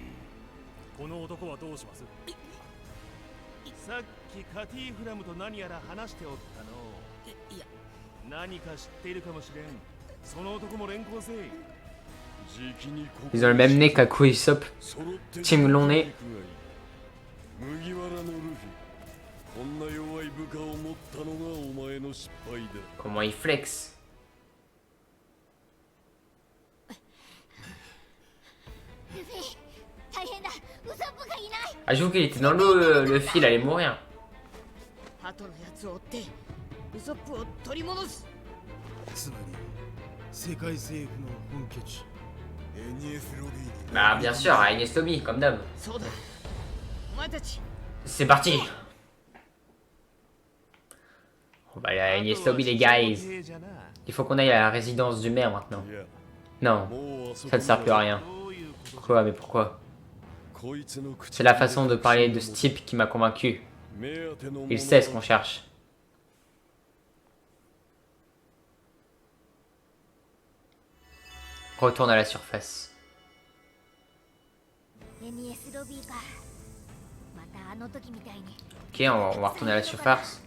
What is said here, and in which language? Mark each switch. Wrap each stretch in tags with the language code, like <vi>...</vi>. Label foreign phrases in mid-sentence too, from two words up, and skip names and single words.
<fr>Ils ont le même nez qu'Aku et Usopp. Team long nez.</fr> <ja>こんな弱い部下を持ったのがお前の失敗だ。</ja> <fr>Comment il flex. Ah, j'avoue qu'il était dans l'eau, le fil allait mourir.</fr> <ja>鳩のやつを追ってウソップを取り戻す。つまり世界政府の本拠地エニエスロビーに</ja> <fr>Bah, bien sûr, à Ines Lobby, comme d'hab.</fr> <ja>そうだ。お前たち</ja> <fr>C'est parti. On va aller à Ines Lobby, les guys. Il faut qu'on aille à la résidence du maire maintenant.</fr> <ja>いや、</ja> <fr>Non,</fr> <ja>もうあそこ</ja> <fr>ça ne sert plus à rien. Quoi, mais pourquoi?</fr> <ja>こいつの口</ja> <fr>C'est la façon de parler de ce type qui m'a convaincu.</fr> <ja>目当てのもの</ja> <fr>Il sait ce qu'on cherche. Retourne à la surface. Ok, on va retourner à la surface.</fr>